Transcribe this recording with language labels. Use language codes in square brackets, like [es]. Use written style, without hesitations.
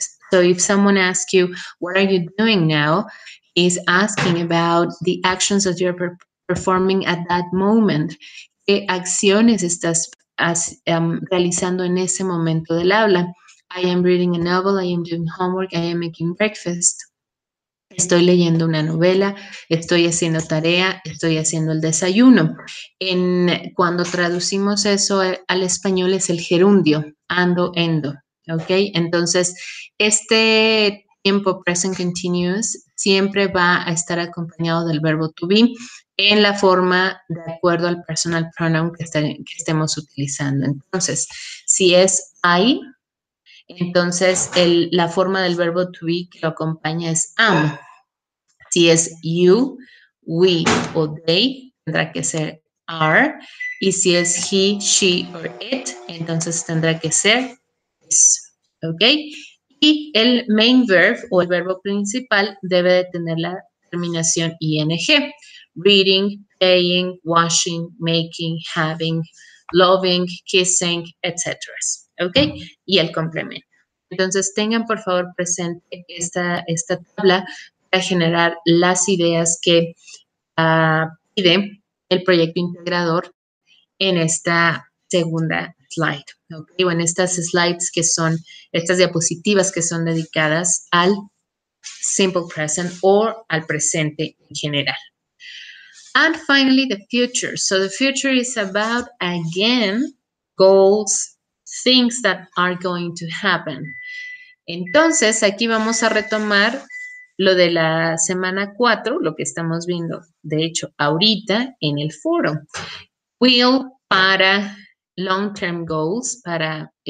[en] So if someone asks you, what are you doing now? Is asking about the actions that you're performing at that moment. [es] ¿Qué acciones estás realizando en ese momento del habla? [en] I am reading a novel, I am doing homework, I am making breakfast. [es] Estoy leyendo una novela, estoy haciendo tarea, estoy haciendo el desayuno. Cuando traducimos eso al español es el gerundio, ando, endo. ¿Ok? Entonces, este tiempo present continuous siempre va a estar acompañado del verbo to be en la forma de acuerdo al personal pronoun que estemos utilizando. Entonces, si es I, entonces la forma del verbo to be que lo acompaña es am. Si es you, we o they, tendrá que ser are. Y si es he, she or it, entonces tendrá que ser is. ¿Ok? Y el main verb o el verbo principal debe de tener la terminación ing. [en] Reading, playing, washing, making, having, loving, kissing, etc. [es] ¿Ok? Y el complemento. Entonces tengan por favor presente esta tabla para generar las ideas que pide el proyecto integrador en esta segunda slide, ¿okay? O en estas slides que son, estas diapositivas que son dedicadas al simple present o al presente en general. [en] And finally, the future. So the future is about, again, goals, things that are going to happen. [es] Entonces, aquí vamos a retomar lo de la semana 4, lo que estamos viendo, de hecho, ahorita en el foro. Will para long-term goals, para